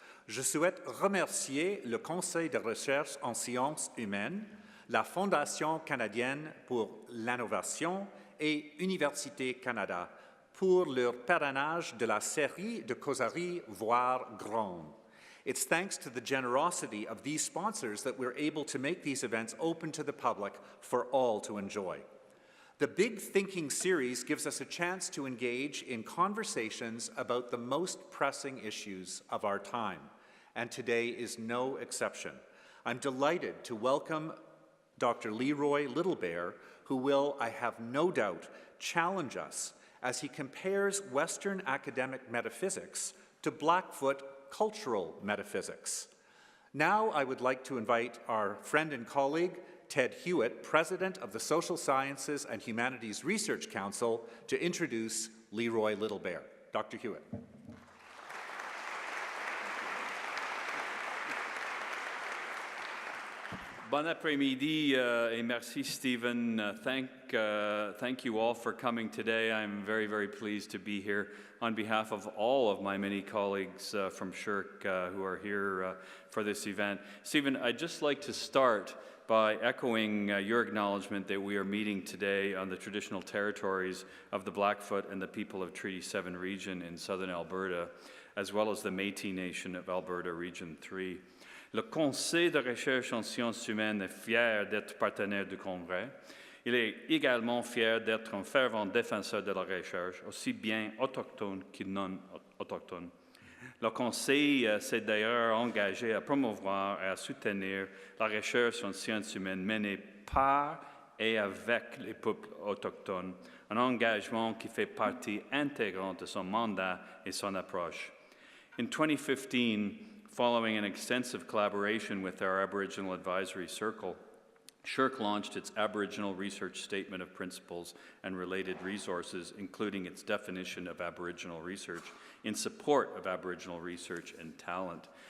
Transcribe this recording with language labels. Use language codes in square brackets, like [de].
[fr] Je souhaite remercier le Conseil de recherche en sciences humaines, la Fondation canadienne pour l'innovation et Université Canada pour leur parrainage de la série de causeries Voir Grand. [en] It's thanks to the generosity of these sponsors that we're able to make these events open to the public for all to enjoy. The Big Thinking series gives us a chance to engage in conversations about the most pressing issues of our time, and today is no exception. I'm delighted to welcome Dr. Leroy Little Bear, who will, I have no doubt, challenge us as he compares Western academic metaphysics to Blackfoot cultural metaphysics. Now I would like to invite our friend and colleague, Ted Hewitt, President of the Social Sciences and Humanities Research Council, to introduce Leroy Little Bear. Dr. Hewitt. [fr] Bon après-midi et merci, Stephen. [en] Thank you all for coming today. I'm very, very pleased to be here on behalf of all of my many colleagues from SSHRC who are here for this event. Stephen, I'd just like to start by echoing your acknowledgement that we are meeting today on the traditional territories of the Blackfoot and the people of Treaty 7 region in southern Alberta, as well as the Métis Nation of Alberta, Region 3. [fr] Le Conseil de recherche en sciences humaines est fier d'être partenaire du Congrès. Il est également fier d'être un fervent défenseur de la recherche, aussi bien autochtone que non autochtone. Le Conseil s'est d'ailleurs engagé à promouvoir et à soutenir la recherche en sciences humaines menée par et avec les peuples autochtones, un engagement qui fait partie intégrante de son mandat et son approche. [en] In 2015, following an extensive collaboration with our Aboriginal Advisory Circle, SSHRC launched its Aboriginal Research Statement of Principles and related resources, including its definition of Aboriginal research, in support of Aboriginal research and talent.